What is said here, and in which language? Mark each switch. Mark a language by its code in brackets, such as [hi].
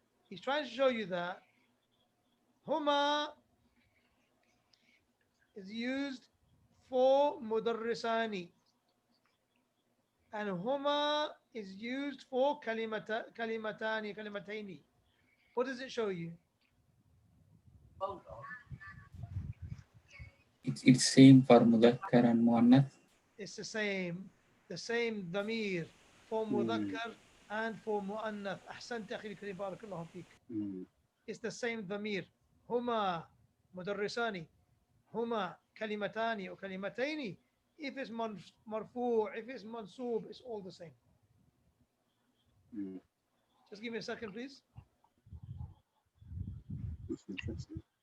[en] He's trying to show you that huma is used for mudarrisani, and huma is used for kalimatani. What does it show you? It's same for Mudhakkar and Muannath. It's the same dhamir for mudhakkar and for muannath. [ar] أحسنت أخي الكريم بارك الله فيك. [en] It's the same dhamir. [ar] هما مدرسان. هما كلمتان or كلمتين. [en] If it's marfu', if it's mansoob, it's all the same. Just give me a second, please. That's interesting.